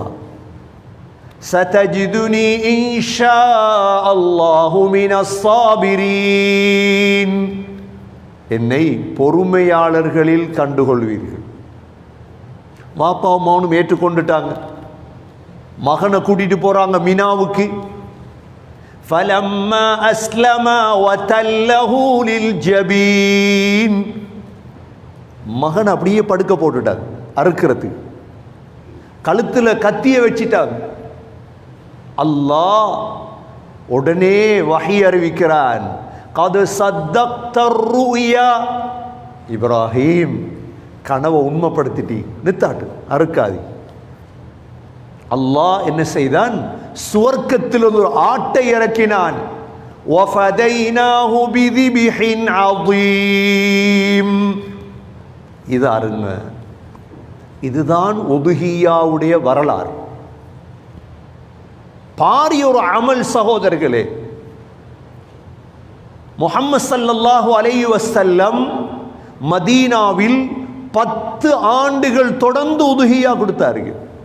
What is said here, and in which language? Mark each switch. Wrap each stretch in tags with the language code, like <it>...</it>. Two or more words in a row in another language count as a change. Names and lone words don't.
<ar>ستجدني إن شاء الله من الصابرين.</ar> <ta>என்னை பொறுமையாளர்களில் கண்டுகொள்வீர்கள். வாப்பா அம்மாவும் ஏற்றுக்கொண்டுட்டாங்க. மகனை கூட்டிட்டு போறாங்க மினாவுக்கு.</ta> <ar>فَلَمَّا أَسْلَمَا وَتَلَّهُ لِلْجَبِينِ.</ar> <ta>மகன் அப்படியே படுக்க போட்டுட்டாங்க அறுக்கிறது. கழுத்துல கத்திய வச்சிட்டாங்க. அல்லாஹ் உடனே வஹி அறிவிக்கிறான்,</ta> <ar>قَدْ صَدَّقْتَ الرُّؤْيَا.</ar> <ta>இப்ராஹிம், கனவை உண்மைப்படுத்திட்டி, நித்தாட்டு, அறுக்காதி. அல்லாஹ் என்ன செய்தான்? சுவர்க்கத்தில் ஒரு ஆட்டை இறக்கினான்.</ta> <ar>وَفَدَيْنَاهُ بِذِبْحٍ عَظِيمٍ.</ar> <ta>இது அருங்க. இதுதான் உதுஹியாவுடைய வரலாறு. பாரிய ஒரு அமல் சகோதரர்களே. முஹம்மது</ta> <ar>صلى الله عليه وسلم</ar> <ta>மதீனாவில் 10 ஆண்டுகள் தொடர்ந்து உதுஹியா கொடுத்தார்கள்.</ta>